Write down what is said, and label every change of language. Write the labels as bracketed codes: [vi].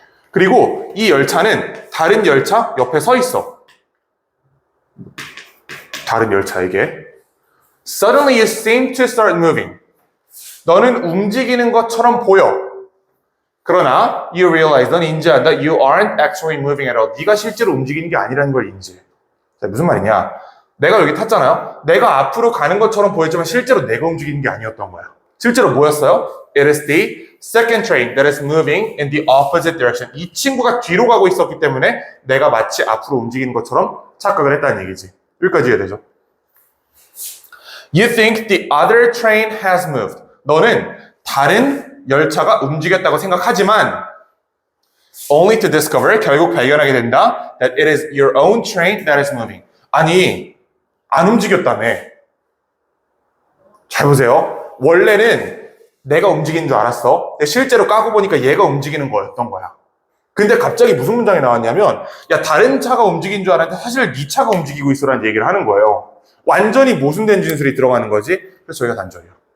[ko] 그리고 이 열차는 다른 열차 옆에 서 있어. 다른 열차, 이게. [en] Suddenly you seem to start moving. [ko] 너는 움직이는 것처럼 보여. 그러나 [en] you realize, [ko] 넌 인지한다. [en] You aren't actually moving at all. [ko] 네가 실제로 움직이는 게 아니라는 걸 인지해. 자, 무슨 말이냐? 내가 여기 탔잖아요. 내가 앞으로 가는 것처럼 보였지만 실제로 내가 움직이는 게 아니었던 거야. 실제로 뭐였어요? [en] It is the second train that is moving in the opposite direction. [ko] 이 친구가 뒤로 가고 있었기 때문에 내가 마치 앞으로 움직이는 것처럼 착각을 했다는 얘기지. 여기까지 이해되죠? [en] You think the other train has moved. [ko] 너는 다른 열차가 움직였다고 생각하지만 [en] only to discover, [ko] 결국 발견하게 된다 [en] that it is your own train that is moving. [ko] 아니, 안 움직였다며. 잘 보세요. 원래는 내가 움직이는 줄 알았어. 근데 실제로 까고 보니까 얘가 움직이는 거였던 거야. 근데 갑자기 무슨 문장이 나왔냐면 야, 다른 차가 움직이는 줄 알았는데 사실 네 차가 움직이고 있어라는 얘기를 하는 거예요. 완전히 모순된 진술이 들어가는 거지. 그래서 저희가 단절이에요.